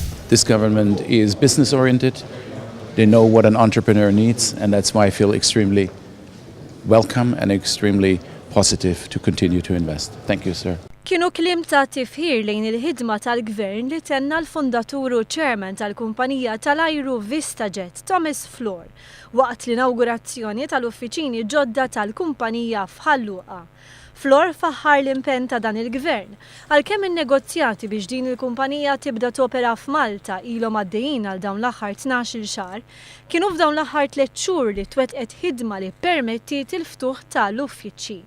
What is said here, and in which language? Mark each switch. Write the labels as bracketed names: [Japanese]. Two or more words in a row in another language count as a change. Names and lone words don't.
[English] This government is business oriented. They know what an entrepreneur needs, and that's why I feel extremely welcome and extremely positive to continue to invest. Thank you, sir. [Maltese] Kienu kliem ta' tifħir lejn il-ħidma tal-Gvern li tenna l-fondatur u chairman tal-kumpanija tal-ajru VistaJet, Thomas Flor, waqt l-inaugurazzjoni tal-uffiċini ġodda tal-kumpanija f'Ħalluqa. Flor faħħar l-impenn ta' dan il-Gvern, għalkemm in-negozjati biex din il-kumpanija tibda topera f'Malta ilhom għaddejjin għal dawn l-aħħar 12-il xahar, kienu f'dawn l-aħħar 3 xhur li twettqet ħidma li permettiet il-ftuħ tal-uffiċċji.